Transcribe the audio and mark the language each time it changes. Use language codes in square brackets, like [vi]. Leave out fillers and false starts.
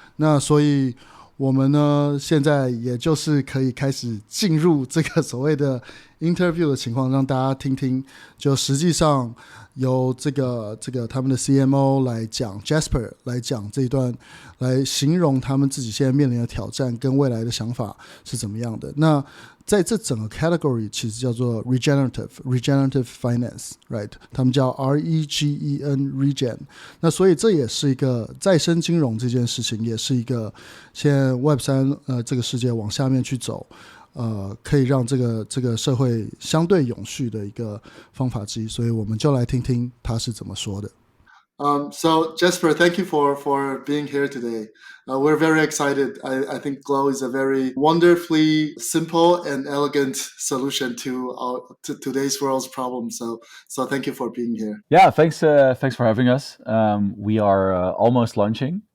[zh] 那所以我们呢现在也就是可以开始进入这个所谓的 interview 的情况，让大家听听就实际上由这个他们的 CMO 来讲 Jasper 来讲这一段，来形容他们自己现在面临的挑战跟未来的想法是怎么样的。那在这整个 category 其实叫做 regenerative finance， right？他们叫 REGEN regen。那所以这也是一个再生金融这件事情，也是一个现在 Web3 这个世界往下面去走可以让这个社会相对永续的一个方法之一。所以我们就来听听他是怎么说的。 [en] So Jasper, thank you for being here today. We're very excited. I think GLO is a very wonderfully simple and elegant solution to today's world's problems. So thank you for being here. Yeah, thanks for having us. We are almost launching.